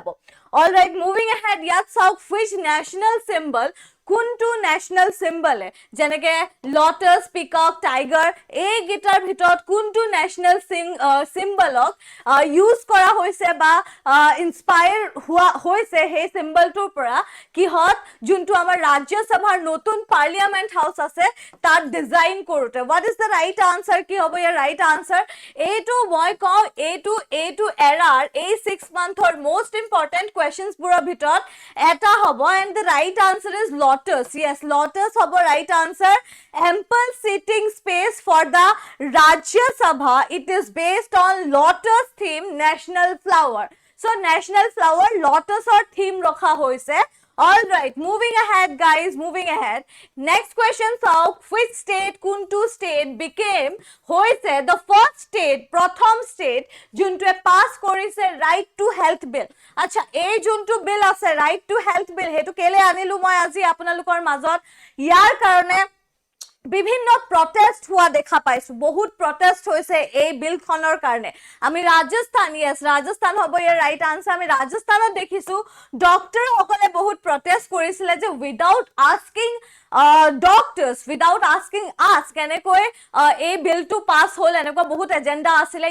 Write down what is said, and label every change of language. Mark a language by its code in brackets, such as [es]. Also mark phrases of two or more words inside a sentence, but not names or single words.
[en] alright, moving ahead, [as] ইয়াত চাওক, [en] which national symbol, [as] কোনটো [en] national symbol, [as] যেনেকে [en] lotus, peacock, tiger, [as] এইকেইটাৰ ভিতৰত কোনটো [en] national symbol use [as] কৰা হৈছে বা ইনস্পায়াৰ হোৱা হৈছে সেই চিম্বলটোৰ পৰা, কিহত, যোনটো আমাৰ ৰাজ্যসভাৰ নতুন [en] parliament house [as] আছে তাত ডিজাইন কৰোঁতে। [en] what is the right answer, [as] কি হ'ব ইয়াৰ [en] right answer? [as] এইটো মই কওঁ, এইটো এৰাৰ এই 6 [en] month most important questions [as] ভিতৰত এটা হ'ব, [en] and the right answer is lotus. Yes, lotus hobo right answer. Ample seating space for the Rajya Sabha. It is based on lotus theme, national flower. So national flower lotus or theme [as] ৰখা হৈছে. [en] All right, moving ahead guys, moving ahead. Next question, so which state, kuntu state became hoise the first state, pratham state juntu pass korise right to health bill. [as] আচ্ছা, এই যিটো বিল আছে [en] right to health bill, [as] সেইটো কিয় আনিলোঁ মই আজি আপোনালোকৰ মাজত, যাৰ কাৰণে বিভিন্ন প্ৰটেষ্ট হোৱা দেখা পাইছো, বহুত প্ৰটেষ্ট হৈছে এই বিলখনৰ কাৰণে। আমি ৰাজস্থান, ইয়েছ ৰাজস্থান হ'ব ইয়াৰ [en] right answer. [as] আমি ৰাজস্থানত দেখিছো ডক্টৰসকলে বহুত প্ৰটেষ্ট কৰিছিলে যে [en] without asking doctors, without asking us [as] কেনেকৈ এই বিলটো পাছ হ'ল, এনেকুৱা বহুত এজেণ্ডা আছিলে।